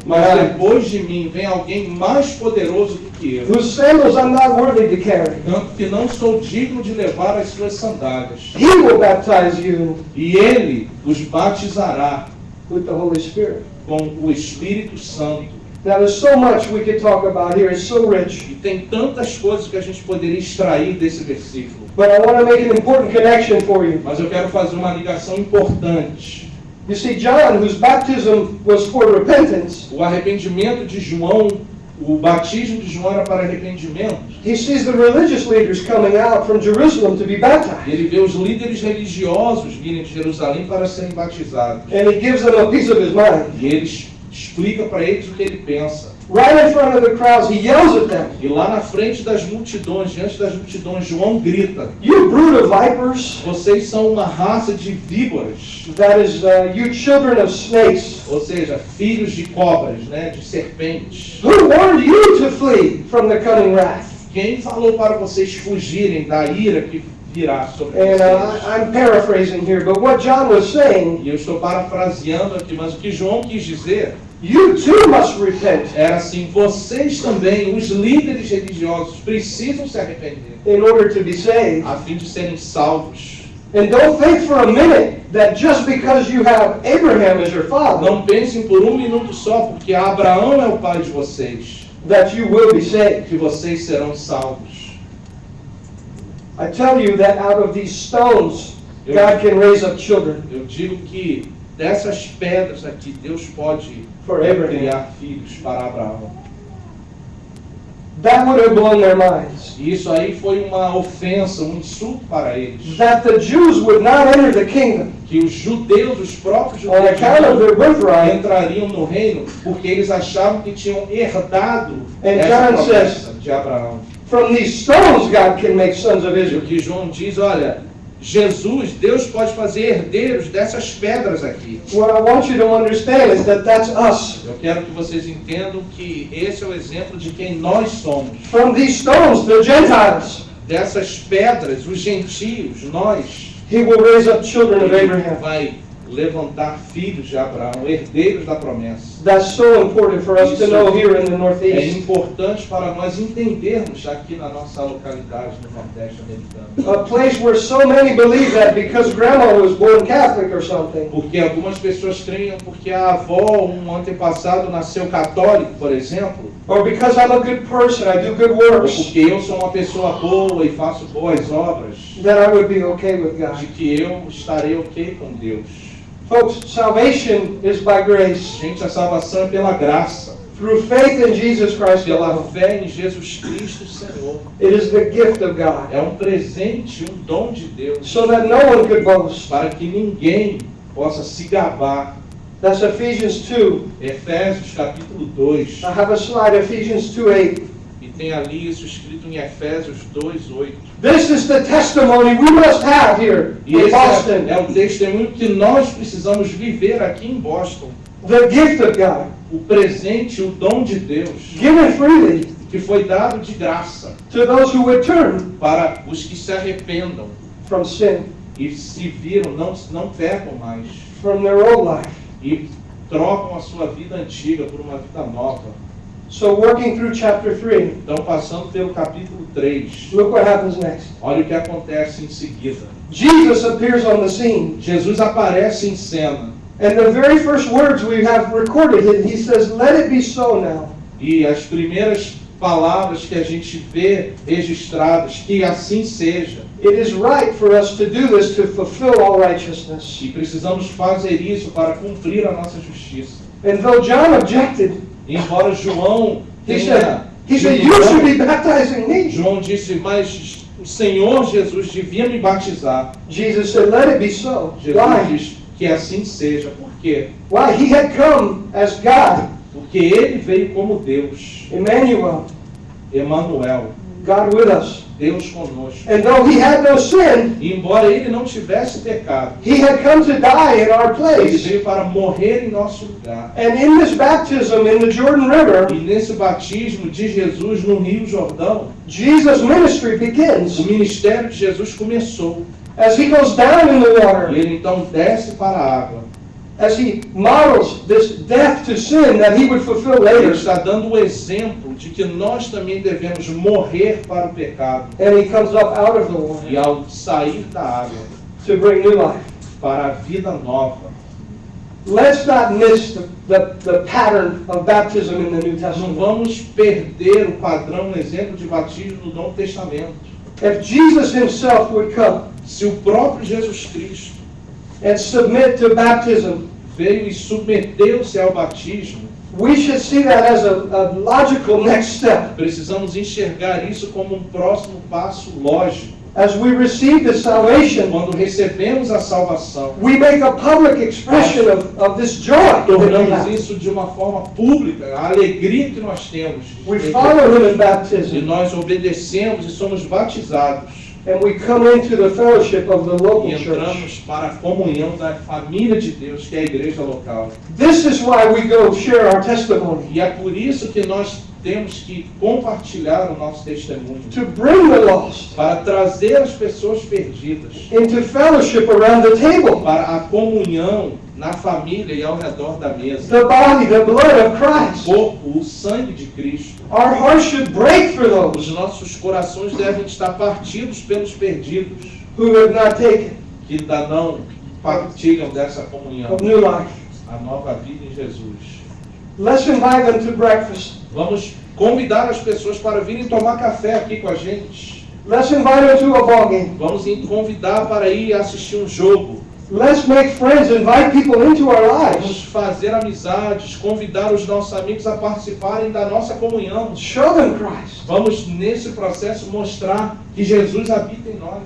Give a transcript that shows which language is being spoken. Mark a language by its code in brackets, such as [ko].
[pt] mas depois de mim vem alguém mais poderoso do que eu, [en] whose sandals I'm not worthy to carry. [pt] tanto que não sou digno de levar as suas sandálias. [en] He will baptize you [pt] E ele os batizará [en] with the Holy Spirit." [pt] com o Espírito Santo. [en] Now there's so much we could talk about here. It's so rich. [pt] E tem tantas coisas que a gente poderia extrair desse versículo. [en] But I want to make an important connection for you. [pt] Mas eu quero fazer uma ligação importante. [en] You see, John, whose baptism was for repentance, [pt] O arrependimento de João, o batismo de João era para arrependimento. [en] he sees the religious leaders coming out from Jerusalem to be baptized. [pt] Ele vê os líderes religiosos virem de Jerusalém para serem batizados. [en] And he gives them a piece of his mind. [pt] E eles explica para eles o que ele pensa. [en] Right in front of the crowds, he yells at them. [pt] E lá na frente das multidões, diante das multidões, João grita: [en] You brood of vipers, [pt] vocês são uma raça de víboras, [en] that is, you children of snakes. [pt] ou seja, filhos de cobras, né, de serpentes. [en] Who warned you to flee from the coming wrath? [pt] Quem falou para vocês fugirem da ira que virá sobre [en] And [pt] vocês? [en] I'm paraphrasing here, but what John was saying, [pt] E eu estou parafraseando aqui, mas o que João quis dizer [en] you too must repent [pt] era assim: vocês também, os líderes religiosos, precisam se arrepender [en] in order to be saved. [pt] a fim de serem salvos. [en] And don't think for a minute that just because you have Abraham as your father, [pt] Não pensem por um minuto só, porque Abraão é o pai de vocês, [en] that you will be saved. [pt] que vocês serão salvos. [en] I tell you that out of these stones, God can raise up children. [pt] Eu digo que dessas pedras aqui, Deus pode [en] For Abraham. [pt] criar filhos para Abraão. [en] That would have blown their minds. [pt] E isso aí foi uma ofensa, um insulto para eles. [en] That the Jews would not enter the kingdom [pt] Que os judeus, os próprios [en] on [pt] judeus, [en] account of their birthright. [pt] entrariam no reino porque eles achavam que tinham herdado [en] And [pt] essa [en] John [pt] promessa de Abraão. [en] From these stones, God can make sons of [pt] E o [en] Israel. [pt] que João diz: olha, Jesus, Deus pode fazer herdeiros dessas pedras aqui. [en] What I want you to understand is that that's us. [pt] Eu quero que vocês entendam que esse é o exemplo de quem nós somos. [en] From these stones, the Gentiles, [pt] Dessas pedras, os gentios, nós, [en] He will raise up children of [pt] Ele [en] Abraham. [pt] vai levantar filhos de Abraão, herdeiros da promessa. [en] That's so important for us to know here in the [pt] É [en] Northeast. [pt] importante para nós entendermos aqui na nossa localidade, no Nordeste americano. [en] A place where so many believe that because grandma was born Catholic or something, [pt] Porque algumas pessoas creem porque a avó, um antepassado, nasceu católico, por exemplo, [en] or because I'm a good person, I do good [pt] ou [en] works, [pt] porque eu sou uma pessoa boa e faço boas obras, [en] that I would be okay with God. [pt] de que eu estarei ok com Deus. [en] Folks, salvation is by grace, [pt] Gente, a salvação é pela graça, [en] through faith in Jesus Christ [pt] pela [en] alone. [pt] fé em Jesus Cristo, Senhor. [en] It is the gift of God, [pt] É um presente, um dom de Deus, [en] so that no one could boast. [pt] para que ninguém possa se gabar. [en] That's Ephesians 2. [pt] Efésios capítulo 2, [en] I have a slide, Ephesians 2:8. [pt] e tem ali isso escrito em Efésios 2:8. [en] This is the testimony we must have here [pt] E [en] in [pt] esse [en] Boston. [pt] é o testemunho que nós precisamos viver aqui em Boston. [en] The gift of God, [pt] O presente, o dom de Deus, [en] given freely [pt] que foi dado de graça [en] to those who would turn [pt] para os que se arrependam [en] from sin, [pt] e se viram, não pecam mais, [en] from their old life. [pt] e trocam a sua vida antiga por uma vida nova. [en] So working through chapter 3, [pt] Então, passando pelo capítulo 3, [en] look what happens next. [pt] olha o que acontece em seguida. [en] Jesus appears on the scene, [pt] Jesus aparece em cena, [en] and the very first words we have recorded, he says, "Let it be so now." [pt] e as primeiras palavras que a gente vê registradas, que assim seja. [en] It is right for us to do this to fulfill all righteousness. [pt] E precisamos fazer isso para cumprir a nossa justiça. [en] And though John objected, [pt] Embora João [en] he [pt] tenha... [en] said, "You should be baptizing me." [pt] João disse, mas o Senhor Jesus devia me batizar. [en] Jesus said, "Let it be so." [pt] Jesus [en] Why? [pt] diz que assim seja. Por quê? [en] Why? He had come as God, [pt] Porque ele veio como Deus, [en] Emmanuel, [pt] Emanuel, [en] God with us. [pt] Deus conosco. [en] And though he had no sin, [pt] E embora ele não tivesse pecado, [en] he had come to die in our [pt] ele [en] place. [pt] veio para morrer em nosso lugar. [en] And in this baptism in the Jordan River, [pt] E nesse batismo de Jesus no Rio Jordão, [en] Jesus' ministry begins. [pt] o ministério de Jesus começou. [en] As he goes down in the [pt] E [en] water, [pt] ele então desce para a água. [en] as he models this death to sin that he would fulfill [pt] Ele [en] later, [pt] está dando o exemplo de que nós também devemos morrer para o pecado. [en] and he comes up out of the water [pt] E ao sair da água [en] to bring new life. [pt] para a vida nova. [en] Let's not miss the pattern of baptism in the New [pt] Não [en] Testament. [pt] vamos perder o padrão, o exemplo de batismo do Novo Testamento. [en] If Jesus himself would come [pt] Se o próprio Jesus Cristo [en] and submit to baptism, [pt] veio e submeteu-se ao batismo, [en] we should see that as a logical next step. [pt] precisamos enxergar isso como um próximo passo lógico. [en] as we receive the salvation, [pt] quando recebemos a salvação, [en] we make a public expression of this joy that we [pt] tornamos [en] have. [pt] isso de uma forma pública, a alegria que nós temos. [en] We follow him in baptism, [pt] nós obedecemos e somos batizados. [en] and we come into the fellowship of the local [pt] E [en] church. [pt] entramos para a comunhão da família de Deus, que é a igreja local. [en] This is why we go share our testimony, [pt] E é por isso que nós temos que compartilhar o nosso testemunho, [en] to bring the lost [pt] para trazer as pessoas perdidas [en] into fellowship around the table. [pt] para a comunhão na família e ao redor da mesa. [en] The body, the blood of [pt] O [en] Christ. [pt] corpo, o sangue de Cristo. [en] Our hearts should break for [pt] Os [en] those [pt] nossos corações devem estar partidos pelos perdidos, [en] who have not taken [pt] que ainda não partilham dessa comunhão, [en] of new life. [pt] a nova vida em Jesus. [en] Let's invite them to breakfast. [pt] Vamos convidar as pessoas para virem tomar café aqui com a gente. [en] Let's invite them to a ball game. [pt] Vamos convidar para ir assistir um jogo. [en] Let's make friends, invite people into our lives. [pt] Vamos fazer amizades, convidar os nossos amigos a participarem da nossa comunhão. [en] Show them Christ. [pt] Vamos, nesse processo, mostrar que Jesus habita em nós.